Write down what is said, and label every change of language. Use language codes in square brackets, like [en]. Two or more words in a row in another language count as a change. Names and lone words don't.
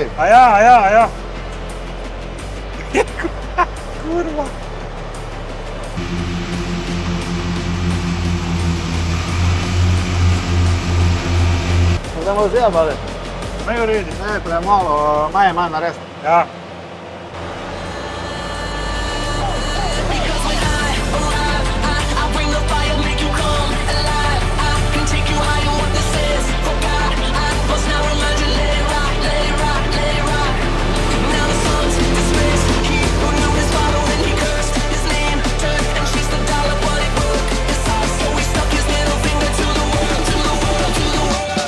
[sl] Ja. Kurva. Zdaj moraš zdaj, bale. Ne v redu. Ne, premalo, manj narediti. Ja. [en] Because when I arrive, I bring the fire, make you come alive. I can take you higher, what this is, forgot. I must now remind you, let it rock, let it rock, let it rock. Now the sun's dismissed, he who knew his father when he cursed his name turned and chased the dollar, but it broke his heart, so he stuck his middle finger to the world, to the world, to the world.